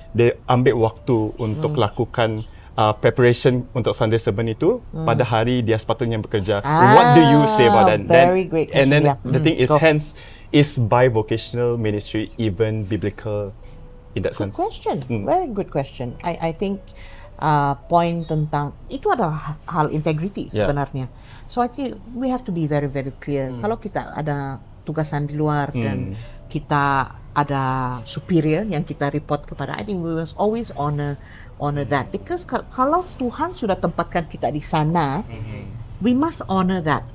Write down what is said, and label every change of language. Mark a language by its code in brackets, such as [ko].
[ms] They ambil waktu untuk lakukan preparation untuk Sunday sermon itu pada hari dia sepatutnya bekerja. [en] What do you say about that? Very great question. And then the thing is, hence, is bivocational ministry even biblical in that sense? Good question. Very good question. I think [ms] point tentang itu adalah hal integrity sebenarnya. [en] So I think we have to be very, very clear. [ms] Kalau kita ada tugasan di luar dan kita ada superior yang kita report kepada, [en] I think we must always honor that, because [ms] kalau Tuhan sudah tempatkan kita di sana, [en] we must honor that.